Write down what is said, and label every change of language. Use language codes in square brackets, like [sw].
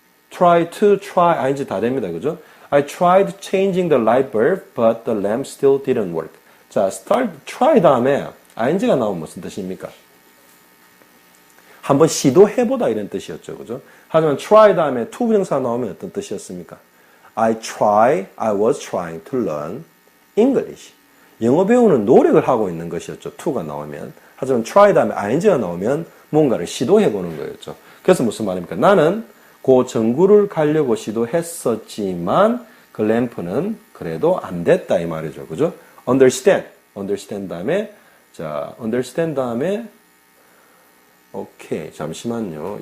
[ko] try to, try, ing 다 됩니다. 그죠? [en] I tried changing the light bulb, but the lamp still didn't work. [ko] 자, try 다음에 ing가 나오면 무슨 뜻입니까? 한번 시도해보다 이런 뜻이었죠. 그죠? 하지만 try 다음에 to 부정사가 나오면 어떤 뜻이었습니까? [en] I was trying to learn English. [ko] 영어 배우는 노력을 하고 있는 것이었죠. to가 나오면. 하지만 try 다음에 ing가 나오면 뭔가를 시도해보는 거였죠. 그래서 무슨 말입니까? 나는 그 전구를 가려고 시도했었지만 그 램프는 그래도 안 됐다 이 말이죠. 그죠? understand 다음에 자, understand 다음에 오케이. 잠시만요.